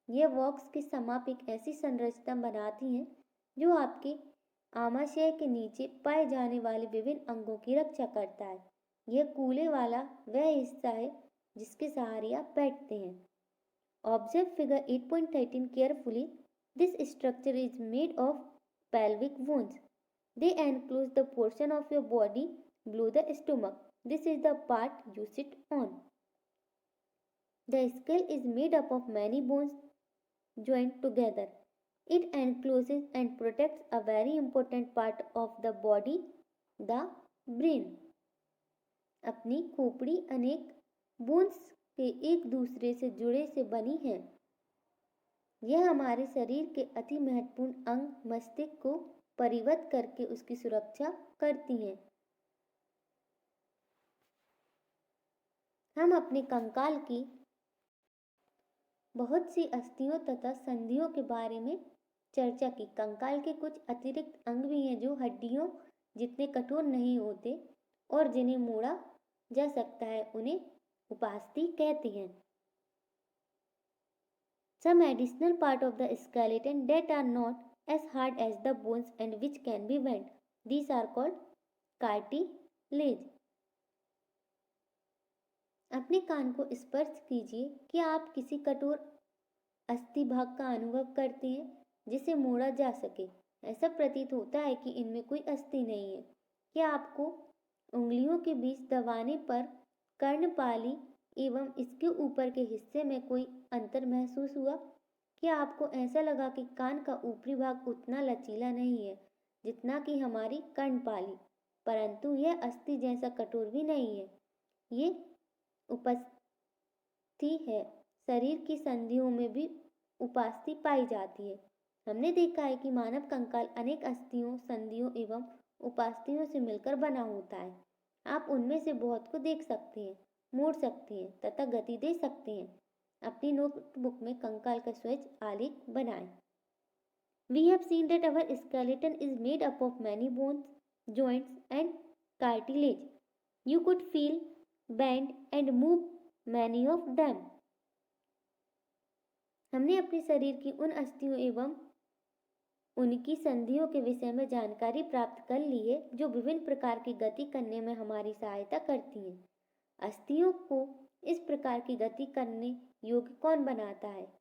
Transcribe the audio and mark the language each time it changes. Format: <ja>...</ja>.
<hi>यह बॉक्स के समाप एक ऐसी संरचना बनाती हैं जो आपके आमाशय के नीचे पाए जाने वाले विभिन्न अंगों की रक्षा करता है। यह कूले वाला वह हिस्सा है जिसके सहारे आप बैठते हैं।</hi> <en>Observe figure 8.13 carefully. This structure is made of pelvic bones. They enclose the portion of your body below the stomach. This is the part you sit on. The skull is made up of many bones joined together. It encloses and protects a very important part of the body, the brain.</en> <hi>अपनी खोपड़ी अनेक bones के एक दूसरे से जुड़े से बनी है। यह हमारे शरीर के अति महत्वपूर्ण अंग मस्तिष्क को परिवर्तित करके उसकी सुरक्षा करती हैं। हम अपने कंकाल की बहुत सी अस्थियों तथा संधियों के बारे में चर्चा की। कंकाल के कुछ अतिरिक्त अंग भी हैं जो हड्डियों जितने कठोर नहीं होते और जिन्हें मोड़ा जा सकता है, उन्हें उपास्थि कहते हैं।</hi> <en>Some additional part of the skeleton that are not as hard as the bones and which can be bent. These are called cartilage.</en> <hi>अपने कान को स्पर्श कीजिए। क्या आप किसी कठोर अस्थि भाग का अनुभव करते हैं जिसे मोड़ा जा सके? ऐसा प्रतीत होता है कि इनमें कोई अस्थि नहीं है। क्या आपको उंगलियों के बीच दबाने पर कर्णपाली एवं इसके ऊपर के हिस्से में कोई अंतर महसूस हुआ? क्या आपको ऐसा लगा कि कान का ऊपरी भाग उतना लचीला नहीं है जितना कि हमारी कर्णपाली, परंतु यह अस्थि जैसा कठोर भी नहीं है? ये उपास्थि है। शरीर की संधियों में भी उपास्थि पाई जाती है। हमने देखा है कि मानव कंकाल अनेक अस्थियों, संधियों एवं उपास्थियों से मिलकर बना होता है। आप उनमें से बहुत को देख सकते हैं, मोड़ सकते हैं तथा गति दे सकते हैं। अपनी नोटबुक में कंकाल का स्वच्छ आलेख बनाएं।</hi> <en>We have seen that our skeleton is made up of many bones, joints and cartilage. You could feel, bend and move many of them.</en> <hi>हमने अपने शरीर की उन अस्थियों एवं उनकी संधियों के विषय में जानकारी प्राप्त कर ली है जो विभिन्न प्रकार की गति करने में हमारी सहायता करती हैं। अस्थियों को इस प्रकार की गति करने योग्य कौन बनाता है?</hi>